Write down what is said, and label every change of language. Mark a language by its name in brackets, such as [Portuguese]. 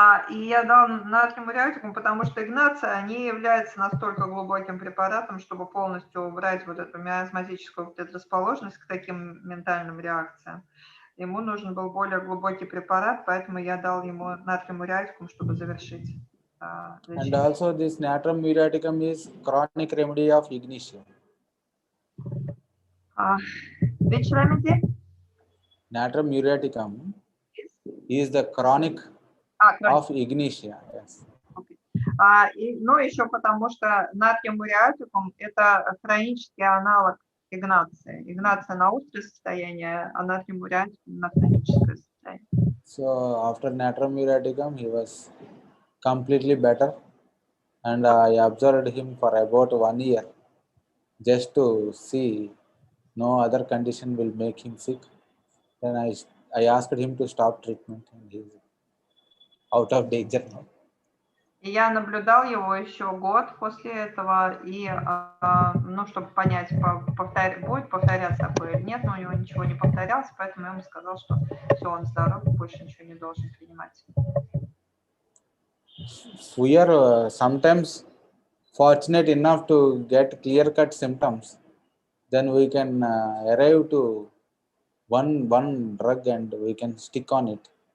[Russian] И я дал натриум муриатикум, потому что Игнация не является настолько глубоким препаратом, чтобы полностью убрать вот эту миазматическую предрасположенность к таким ментальным реакциям. Ему нужен был более глубокий препарат, поэтому я дал ему натриум муриатикум, чтобы завершить лечение. [English] And also this natrum muriaticum is chronic remedy of Ignitia. Which remedy? Natrum muriaticum is the chronic of Ignitia. Yes. [Russian] Ну, еще потому что натриум муриатикум – это хронический аналог Игнации. Игнация на острое состояние, а натриум муриатикум на хроническое состояние. [English] So after natrum muriaticum, he was completely better, and I observed him for about 1 year just to see no other condition will make him sick. Then I asked him to stop treatment, and he is out of danger now. [Russian] И я наблюдал его еще год после этого, и, ну, чтобы понять, будет повторяться такое или нет, но у него ничего не повторялось, поэтому я ему сказал, что все, он здоров, больше ничего не должен принимать. [English] We are sometimes fortunate enough to get clear-cut symptoms. Then we can arrive to one drug and we can stick on it.